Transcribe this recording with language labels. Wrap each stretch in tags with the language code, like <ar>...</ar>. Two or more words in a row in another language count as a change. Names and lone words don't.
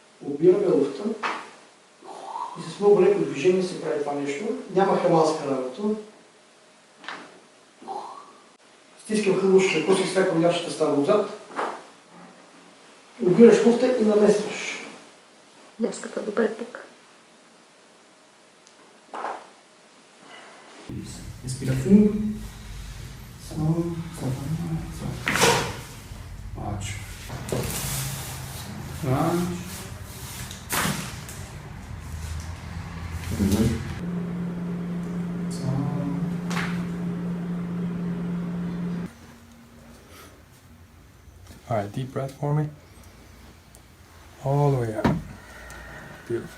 <bg>Обираме луфта и с много леко движение се прави това нещо. Няма хамалска работа. Стискам хърлушка, после свякам ящата става отзад. Обираш луфта и наместваш. Днеската добре тук.</bg> <pt>Respira fundo. Solta. Ótimo. Relaxa.</pt> <en>All right, deep breath for me. All the way out. Beautiful.</en>